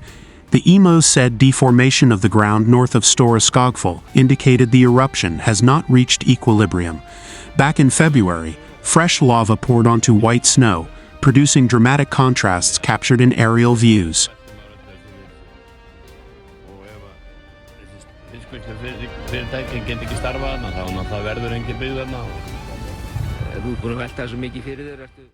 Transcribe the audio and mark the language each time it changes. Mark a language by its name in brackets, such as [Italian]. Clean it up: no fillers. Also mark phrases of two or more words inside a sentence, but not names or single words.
[English] The EMO said deformation of the ground north of Stóra-Skófell indicated the eruption has not reached equilibrium. Back in February, fresh lava poured onto white snow, producing dramatic contrasts captured in aerial views. [Icelandic] Fyrirtækin geta ekki starfað þarna, þá verður engin byggð þarna. Ef þú ert búin að velta þessu mikið fyrir þér, ertu